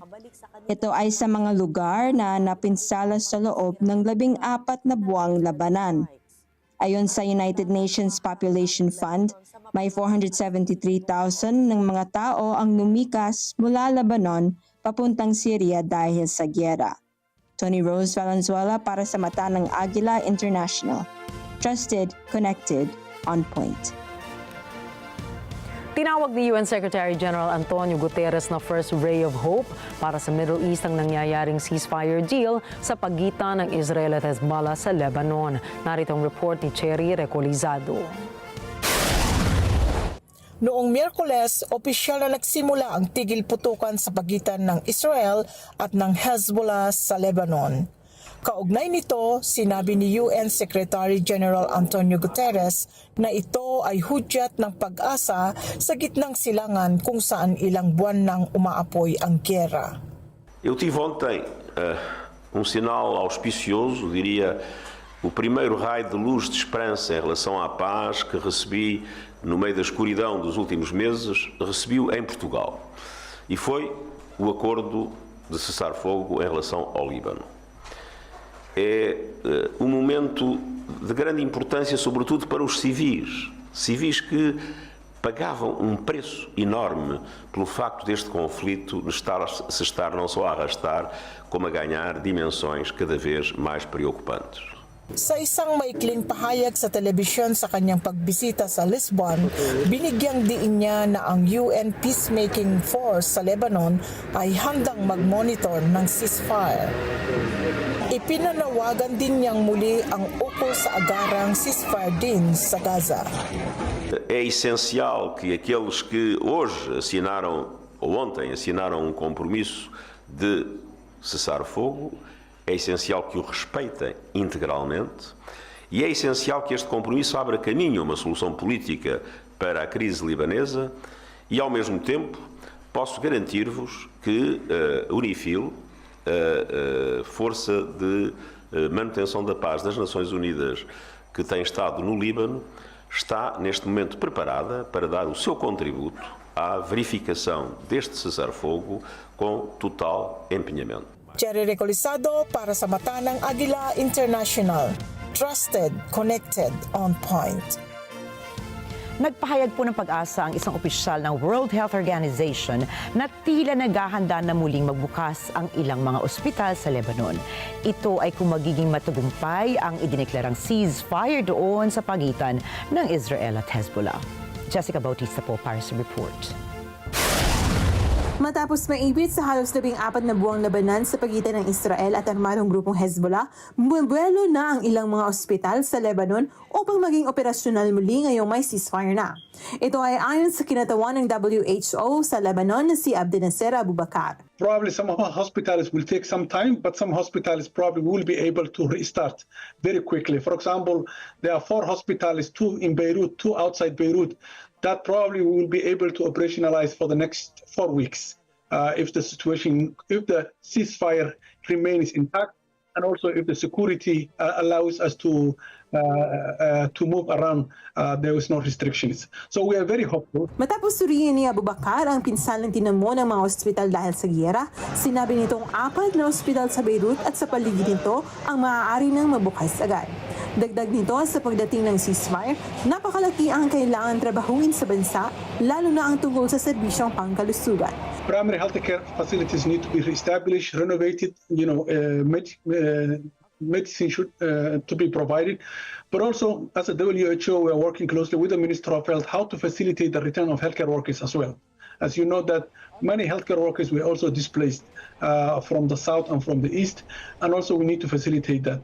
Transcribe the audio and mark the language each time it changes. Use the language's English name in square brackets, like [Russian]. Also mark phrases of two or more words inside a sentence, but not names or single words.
[Filipino] Ito ay sa mga lugar na napinsala sa loob ng 14 na buwang labanan. Ayon sa United Nations Population Fund, may 473,000 ng mga tao ang lumikas mula Lebanon papuntang Syria dahil sa gyera. Tony Rose Valenzuela para sa Mata ng Agila International. [English] Trusted, connected, on point. [Filipino] Tinawag ni UN Secretary General Antonio Guterres na [English] first ray of hope [Filipino] para sa Middle East ang nangyayaring [English] ceasefire deal [Filipino] sa pagitan ng Israel at Hezbollah sa Lebanon. Narito ang report ni Cherry Recolizado. Noong Miyerkules, opisyal na nagsimula ang tigil putukan sa pagitan ng Israel at ng Hezbollah sa Lebanon. Kaugnay nito, sinabi ni UN Secretary General Antonio Guterres na ito ay hudyat ng pag-asa sa gitnang silangan kung saan ilang buwan nang umaapoy ang giyera. [Portuguese] Eu tive ontem sinal auspicioso, diria, o primeiro raio de luz de esperança em relação à paz que recebi no meio da escuridão dos últimos meses, recebi-o em Portugal. E foi o acordo de cessar-fogo em relação ao Líbano. É um momento de grande importância, sobretudo para os civis que pagavam um preço enorme pelo facto deste conflito se estar não só a arrastar, como a ganhar dimensões cada vez mais preocupantes. [Filipino] Sa isang maikling pahayag sa telebisyon sa kanyang pagbisita sa Lisbon, binigyang diin niya na ang UN Peacemaking Force sa Lebanon ay handang mag-monitor ng ceasefire. Ipinanawagan din niyang muli ang ukol sa agarang ceasefire din sa Gaza. [Portuguese] É essencial que aqueles que hoje assinaram, ou ontem assinaram um compromisso de cessar fogo, é essencial que o respeitem integralmente e é essencial que este compromisso abra caminho a uma solução política para a crise libanesa e, ao mesmo tempo, posso garantir-vos que a UNIFIL, a Força de Manutenção da Paz das Nações Unidas que tem estado no Líbano, está neste momento preparada para dar o seu contributo à verificação deste cessar-fogo com total empenhamento. [Filipino] Cherry Recolizado para sa Mata ng Agila International. [English] Trusted, connected, on point. [Filipino] Nagpahayag po ng pag-asa ang isang opisyal ng World Health Organization na tila naghahanda na muling magbukas ang ilang mga ospital sa Lebanon. Ito ay kung magiging matagumpay ang idineklarang ceasefire doon sa pagitan ng Israel at Hezbollah. Jessica Bautista po para sa report. Matapos maibit sa halos 14 na buwang labanan sa pagitan ng Israel at armadong grupong Hezbollah, bumubuelo na ang ilang mga ospital sa Lebanon upang maging operasyonal muli ngayong may ceasefire na. Ito ay ayon sa kinatawan ng WHO sa Lebanon na si Abdinasser Abubakar. [English] Probably some hospitals will take some time, but some hospitals probably will be able to restart very quickly. For example, there are 4 hospitals, 2 in Beirut, 2 outside Beirut, that probably will be able to operationalize for the next 4 weeks if the ceasefire remains intact, and also if the security allows us to move around, there is no restrictions. So we are very hopeful. [Filipino] Matapos suriin ni Abubakar ang pinsalang tinamo ng mga ospital dahil sa giyera, sinabi nitong 4 na ospital sa Beirut at sa paligid nito ang maaari nang mabukas agad. Dagdag nito sa pagdating ng ceasefire, napakalaki ang kailangan trabahuin sa bansa, lalo na ang tungkol sa serbisyong pangkalusugan. [English] Primary healthcare facilities need to be reestablished, renovated, medicine should to be provided, but also as a WHO we are working closely with the Minister of Health how to facilitate the return of healthcare workers as well. As you know that many healthcare workers were also displaced from the south and from the east, and also we need to facilitate that.